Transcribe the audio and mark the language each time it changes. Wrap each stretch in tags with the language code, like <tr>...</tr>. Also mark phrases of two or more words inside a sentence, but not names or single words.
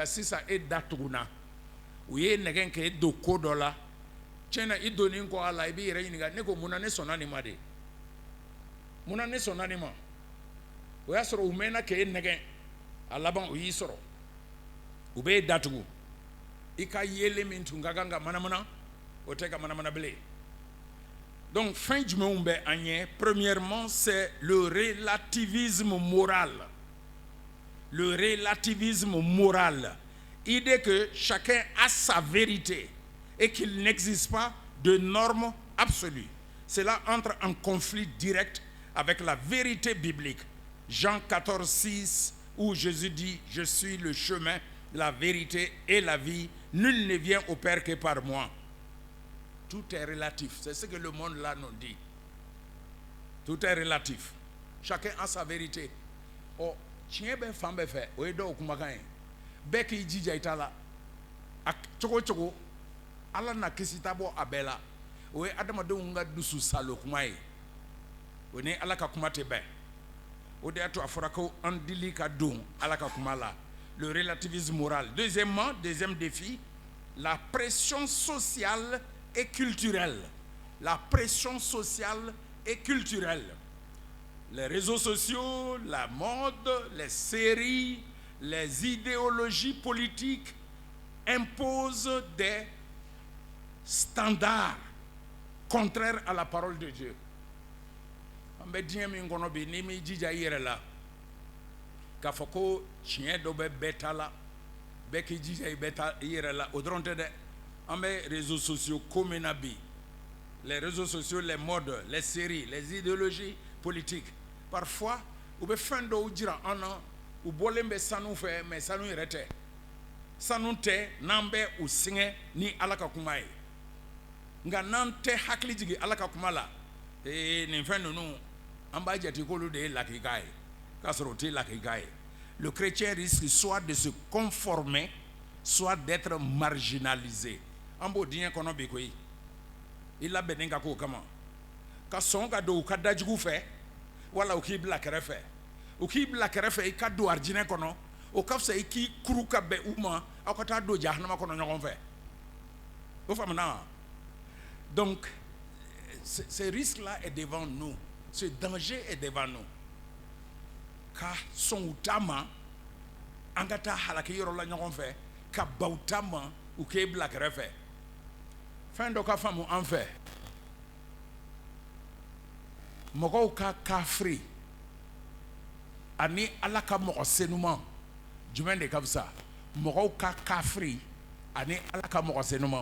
<bm>sisan e da tugunna u ye nɛgɛ kɛ e don ko dɔ la tiɲɛna i donnen kɔ a la i b'i yɛrɛ ɲininka ne ko munna ne sɔnna nin ma de munna ne sɔnna nin ma o y'a sɔrɔ u mɛnna k'e nɛgɛ a laban o y'i sɔrɔ u b'e datugu i ka yelen min tun ka kan ka manamana o tɛ ka manamana bilen donc fɛn jumɛnw bɛ an ɲɛ</bm> <fr>premièrement c'est le relativisme moral. Le relativisme moral, idée que chacun a sa vérité et qu'il n'existe pas de normes absolues. Cela entre en conflit direct avec la vérité biblique. Jean 14, 6, où Jésus dit « Je suis le chemin, la vérité et la vie. Nul ne vient au Père que par moi. » Tout est relatif. C'est ce que le monde là nous dit. Tout est relatif. Chacun a sa vérité.</fr> <bm>Oh, tiɲɛ bɛ fan bɛɛ fɛ o ye dɔw kumakan ye bɛɛ k'i jija i ta la a cogo cogo ala na kisi ta bɔ a bɛɛ la o ye adamadenw ka dusu salo kuma ye o ni ala ka kuma tɛ bɛn o de y'a to a fɔra ko an dili ka don ala ka kuma la</bm> <fr>le relativisme moral. Deuxièmement, deuxième défi, la pression sociale et culturelle. La pression sociale et culturelle. Les réseaux sociaux, la mode, les séries, les idéologies politiques imposent des standards contraires à la parole de Dieu.</fr> <bm>An bɛ diɲɛ min kɔnɔ bi n'i m'i jija i yɛrɛ la k'a fɔ ko tiɲɛ dɔ bɛ bɛɛ ta la bɛɛ k'i jija i bɛ ta i yɛrɛ la o dɔrɔn tɛ dɛ an bɛ</bm> <fr>réseaux sociaux</fr> <bm>ko min na bi</bm> <fr>les réseaux sociaux, les modes, les séries, les idéologies politiques.</fr> <bm>Parfois, ou be fɛn dɔw jira an na u bɔlen bɛ sanu fɛ mais sanu yɛrɛ tɛ sanu tɛ n'an bɛ u sɛgɛn ni ala ka kuma ye nka n'an tɛ hakili jigin ala ka kuma la nin fɛn ninnu an b'a jate k'olu de ye lakika ye k'a sɔrɔ o tɛ lakika ye.</bm> <fr>Le chrétien risque soit de se conformer soit d'être marginalisé.</fr> <bm>An b'o diɲɛ kɔnɔ bi koyi i labɛnnen ka k'o kama ka sɔn ka don u ka dajugu fɛ wala u k'i bila kɛrɛfɛ u k'i bila kɛrɛfɛ i ka don arijinɛ kɔnɔ o ka fisa i k'i kuru ka bɛn u ma aw ka taa don jahanama kɔnɔ ɲɔgɔn fɛ o faamuna</bm> <fr>donc ce risque là est devant nous, ce danger est devant nous</fr> <bm>ka sɔn u ta ma an ka taa halaki yɔrɔ la ɲɔgɔn fɛ ka ban u ta ma u k'e bila kɛrɛfɛ fɛn dɔ ka faamu an fɛ mɔgɔw ka kafiri ani ala ka mɔgɔ senuman jumɛn de ka fisa mɔgɔw ka kafiri ani ala ka mɔgɔ senuman</bm>